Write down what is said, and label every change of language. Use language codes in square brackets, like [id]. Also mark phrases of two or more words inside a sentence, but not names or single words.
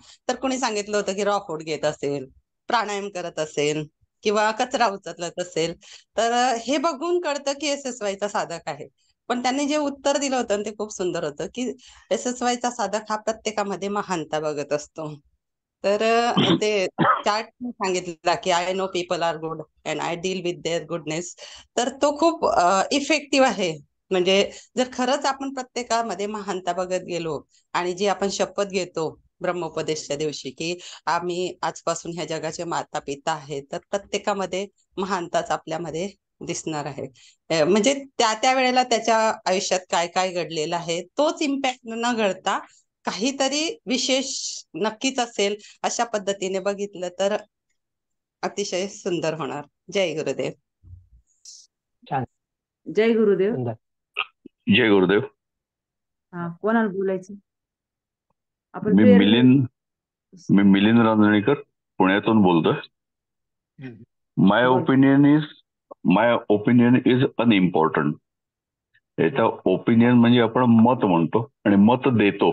[mr] तर कोणी सांगितलं होतं की रॉ फूड घेत असेल, प्राणायाम करत असेल किंवा कचरा उचलत असेल, तर हे बघून कळतं की SSY चा साधक आहे. पण त्यांनी जे उत्तर दिलं होतं ते खूप सुंदर होतं की SSY चा साधक हा प्रत्येकामध्ये महानता बघत असतो. तर ते चार्ट सांगितला की [en] I know people are good and I deal with their goodness. [mr] तर तो खूप इफेक्टिव्ह आहे. म्हणजे जर खरंच आपण प्रत्येकामध्ये महानता बघत गेलो आणि जी आपण शपथ घेतो ब्रह्मोपदेशच्या दिवशी की आम्ही आजपासून ह्या जगाचे माता पिता आहे, तर प्रत्येकामध्ये महानताच आपल्यामध्ये दिसणार आहे. म्हणजे त्या वेळेला त्याच्या आयुष्यात काय काय घडलेलं आहे तोच इम्पॅक्ट न घडता काहीतरी विशेष नक्कीच असेल अशा पद्धतीने बघितलं तर अतिशय सुंदर होणार. जय गुरुदेव. छान, जय गुरुदेव. सुंदर. जय गुरुदेव. हा, कोणाला बोलायचं? आपण मी प्रेयर मिलिंद रांजणेकर पुण्यातून बोलतोय. माय बोल. [en] opinion is unimportant. याचा ओपिनियन म्हणजे आपण मत म्हणतो आणि मत देतो.